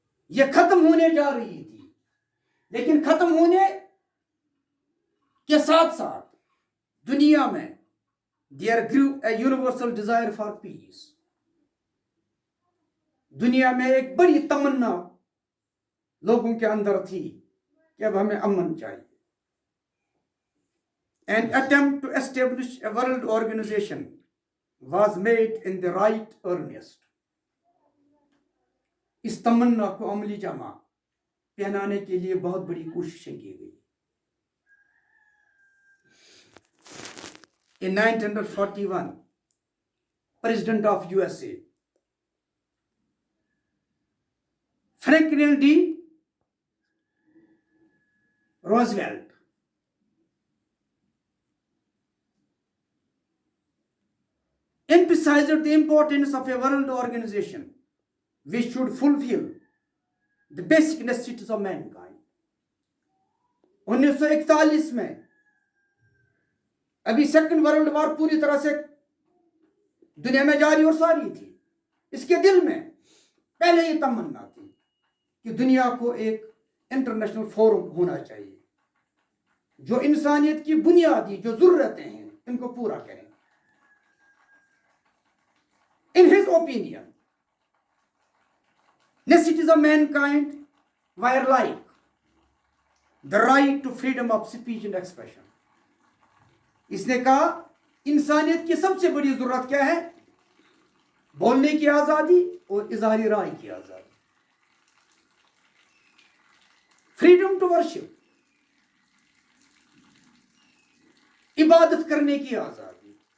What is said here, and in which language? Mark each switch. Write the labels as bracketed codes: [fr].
[ur] یہ ختم ہونے جا رہی تھی, لیکن ختم ہونے کے ساتھ ساتھ دنیا میں [en] there grew a universal desire for peace. [ur] دنیا میں ایک بڑی تمنا لوگوں کے اندر تھی کہ اب ہمیں امن چاہیے. [en] An attempt to establish a world organization was made in the right earnest. [ur] اس تمنا کو عملی جامہ پہنانے کے لیے بہت بڑی کوششیں کی گئی. [en] In 1941, President of USA, Franklin D. Roosevelt, emphasized the importance of a world organization which should fulfill the basic necessities of mankind. [ur] 1941 میں ابھی سیکنڈ ورلڈ وار پوری طرح سے دنیا میں جاری اور ساری تھی. اس کے دل میں پہلے یہ تمنا تھی کہ دنیا کو ایک انٹرنیشنل فورم ہونا چاہیے جو انسانیت کی بنیادی جو ضرورتیں ہیں ان کو پورا کریں. [en] In his opinion, necessities of mankind were like the right to freedom of speech and expression. [ur] اس نے کہا انسانیت کی سب سے بڑی ضرورت کیا ہے؟ بولنے کی آزادی اور اظہار رائے کی آزادی. [en] freedom to worship, [ur] عبادت کرنے کی آزادی.